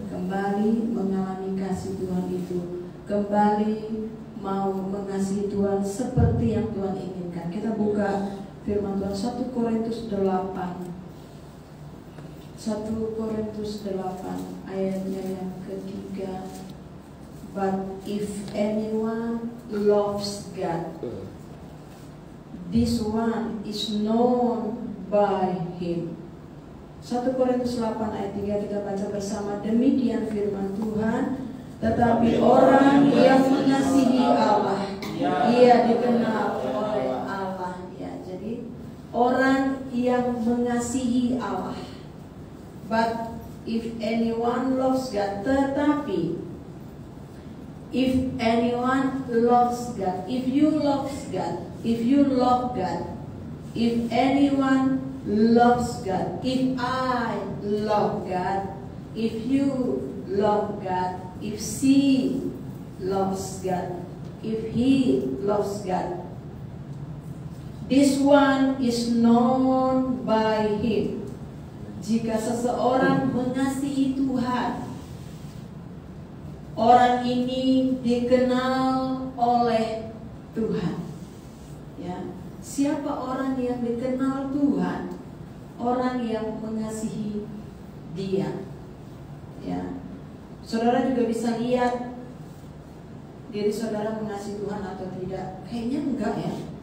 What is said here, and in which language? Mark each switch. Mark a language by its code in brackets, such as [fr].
[id] Kembali mengalami kasih Tuhan itu. Kembali mau mengasihi Tuhan seperti yang Tuhan inginkan. Kita buka firman Tuhan 1 Korintus 8. 1 Korintus 8 ayatnya yang ketiga. [en] But if anyone loves God, this one is known by him. [id] 1 Korintus 8 ayat 3 kita baca bersama. Demikian firman Tuhan. Tetapi orang yang mengasihi Allah, ia dikenal oleh Allah. Ya, jadi orang yang mengasihi Allah. [en] But if anyone loves God, tetapi if anyone loves God, if you love God, if you love God, if anyone loves God, if I love God, if you love God, if she loves God, if he loves God, this one is known by him. [id] Jika seseorang mengasihi Tuhan, orang ini dikenal oleh Tuhan. Ya, siapa orang yang dikenal Tuhan? Orang yang mengasihi Dia. Ya, saudara juga bisa lihat diri saudara mengasihi Tuhan atau tidak. Kayaknya enggak ya.